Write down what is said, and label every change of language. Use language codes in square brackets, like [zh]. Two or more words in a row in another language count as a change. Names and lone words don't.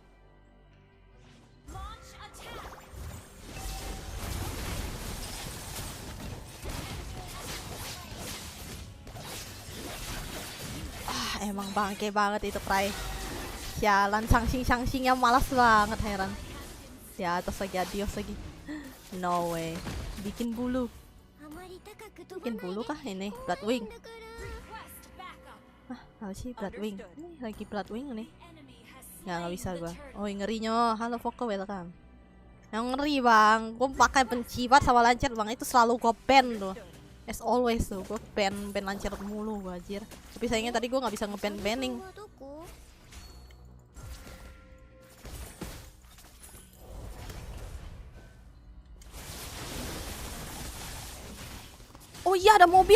[id] Emang bangke banget itu Prai. Sialan, sangsing-sangsingnya malas banget, heran. Di atas lagi, adios lagi. [en] No way. [id] Bikin bulu kah ini? Bloodwing. Apa sih Bloodwing? Ini lagi Bloodwing nih. Nggak bisa gua. Oh, ngerinya. Halo Foko, welcome. Yang ngeri bang, gua pakai pencibat sama lancer bang, itu selalu gua ban tuh. [en] As always [id] tuh, gue ban lancar mulu gue anjir. Tapi sayangnya tadi gue nggak bisa banning. Oh iya, ada mobil.